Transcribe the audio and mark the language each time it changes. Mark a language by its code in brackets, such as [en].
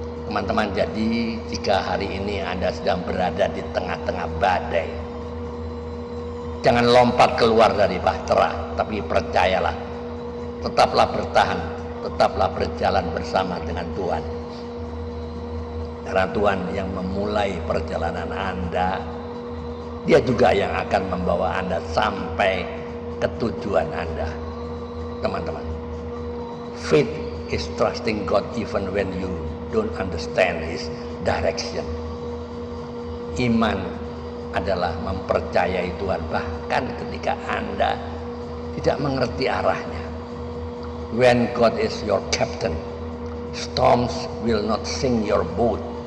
[id] Teman-teman, jadi jika hari ini Anda sedang berada di tengah-tengah badai, jangan lompat keluar dari bahtera, tapi percayalah, tetaplah bertahan, tetaplah berjalan bersama dengan Tuhan. Karena Tuhan yang memulai perjalanan Anda, Dia juga yang akan membawa Anda sampai ke tujuan Anda. Teman-teman, [en] faith is trusting God even when you don't understand His direction. [id] Iman adalah mempercayai Tuhan bahkan ketika Anda tidak mengerti arahnya. [en] When God is your captain, storms will not sink your boat.